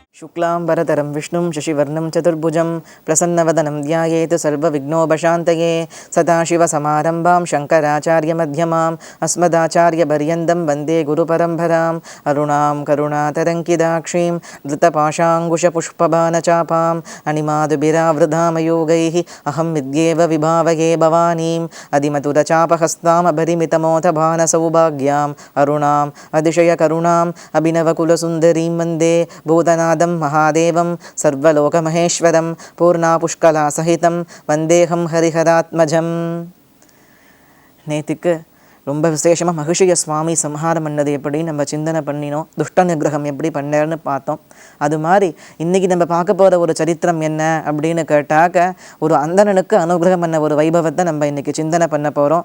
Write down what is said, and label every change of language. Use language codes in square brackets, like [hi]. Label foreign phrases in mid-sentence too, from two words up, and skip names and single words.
[sa] शुक्लांबरधरं विष्णुं शशिवर्णं चतुर्भुजं प्रसन्नवदनं ध्यायेत् सर्वविघ्नोपशान्तये सदाशिवसमारम्भां शङ्कराचार्यमध्यमाम् अस्मदाचार्यपर्यन्तं वन्दे गुरुपरम्पराम् अरुणां करुणातरङ्किताक्षीं धृतपाशाङ्कुशपुष्पबाणचापाम् अणिमादुभिरावृधामयोगैः अहं विद्येव विभावये भवानीम् अधिमधुरचापहस्तामभरिमितमोथभानसौभाग्याम् अरुणाम् अतिशयकरुणाम् अभिनवकुलसुन्दरीं वन्दे भूतनादं महादेवं सर्वलोकमहेश्वरं पूर्णापुष्कलासहितं वन्देहं हरिहरात्मजम्. [ta] நேற்றுக்கு ரொம்ப விசேஷமாக மகிஷிய சுவாமி சம்ஹாரம் பண்ணது எப்படி நம்ம சிந்தனை பண்ணினோம், துஷ்ட நிகிரகம் எப்படி பண்ணேன்னு பார்த்தோம். அது மாதிரி இன்றைக்கி நம்ம பார்க்க போகிற ஒரு சரித்திரம் என்ன அப்படின்னு கேட்டாக்க, ஒரு அந்தணனுக்கு அனுகிரகம் பண்ண ஒரு வைபவத்தை நம்ம இன்றைக்கி சிந்தனை பண்ண போகிறோம்.